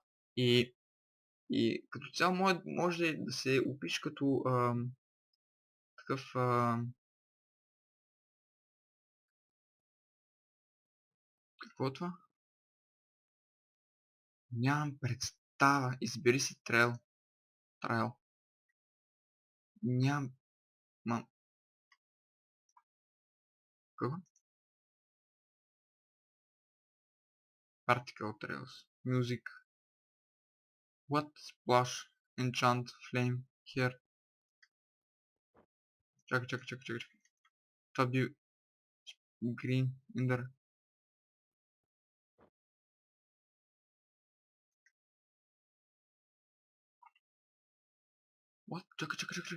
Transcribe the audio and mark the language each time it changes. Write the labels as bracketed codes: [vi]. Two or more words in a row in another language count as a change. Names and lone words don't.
[bg] И като цяло може да се опише като такъв какво е това? Нямам представа. Избери си трейл. Нямам. Какво? [en] Particle trails. Music. What? Splash. Enchant. Flame. Here. [bg] Чакай. Това би Green. Ender. [en] What? Чакай.